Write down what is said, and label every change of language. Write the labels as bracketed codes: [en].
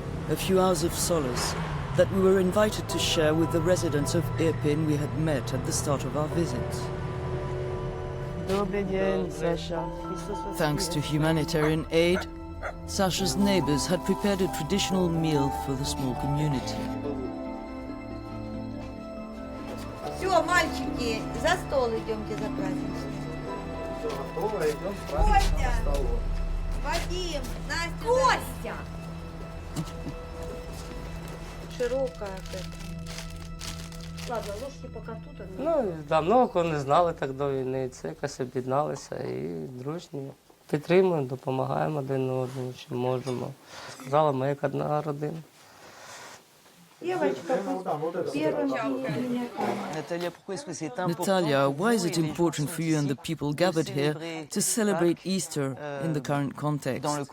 [en] A few hours of solace that we were invited to share with the residents of Irpin we had met at the start of our visit. Thanks to humanitarian aid, Sasha's neighbors had prepared a traditional meal for the small community. [ru] Все, мальчики, за стол идемте за праздником. Костя! Вадим! Настя! Костя! Широкая как. Ладно, ложки пока тут. Ну, давно кого не знали так [uk] до війни. Це якось об'єдналися і дружні. Підтримуємо, допомагаємо один одному, чим можемо. Сказала, ми як одна родина. [en] Natalia, why is it important for you and the people gathered here to celebrate Easter in the current context?